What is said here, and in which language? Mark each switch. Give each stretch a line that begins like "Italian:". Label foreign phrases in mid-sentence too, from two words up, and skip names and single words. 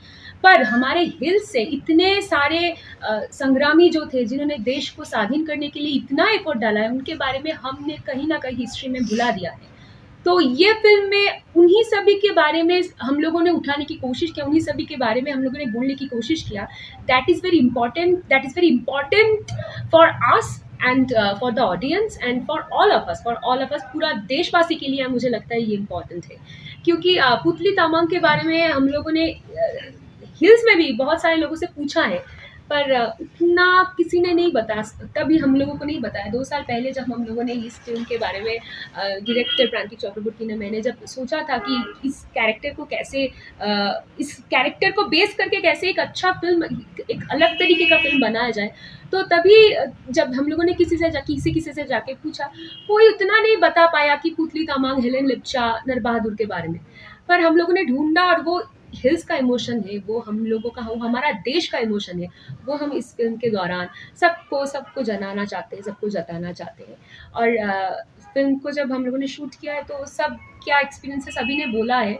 Hindi: पर हमारे हिल्स से इतने सारे संग्रामी जो थे जिन्होंने देश को स्वाधीन करने के लिए इतना एफर्ट डाला है, उनके बारे में हमने कहीं ना कहीं हिस्ट्री में भुला दिया है. तो ये फिल्म में उन्हीं सभी के बारे में हम लोगों ने उठाने की कोशिश किया, उन्हीं सभी के बारे में हम लोगों ने बोलने की कोशिश किया.
English: that is very important for us and for the audience and for all of us
Hindi: पूरा देशवासी के लिए मुझे लगता है ये इम्पॉर्टेंट है. क्योंकि पुतली तामाङ के बारे में हम लोगों ने हिल्स में भी बहुत सारे लोगों से पूछा है, पर उतना किसी ने नहीं बताया, तभी हम लोगों को नहीं बताया. 2 साल पहले जब हम लोगों ने इस फिल्म के बारे में डायरेक्टर प्रांतिक चक्रवर्ती ने मैंने जब सोचा था कि इस कैरेक्टर को कैसे इस कैरेक्टर को बेस करके कैसे एक अच्छा फिल्म, एक अलग तरीके का फिल्म बनाया जाए, तो तभी जब हम लोगों ने किसी से जाके पूछा, कोई उतना नहीं बता पाया कि पुतली तामाङ, हेलेन लिप्चा, नर बहादुर के बारे में. पर हम लोगों ने ढूंढा और वो हिल्स का इमोशन है, वो हम लोगों का, वो हमारा देश का इमोशन है, वो हम इस फिल्म के दौरान सबको जताना चाहते हैं. और फिल्म को जब हम लोगों ने शूट किया है तो सब क्या एक्सपीरियंस है सभी ने बोला है.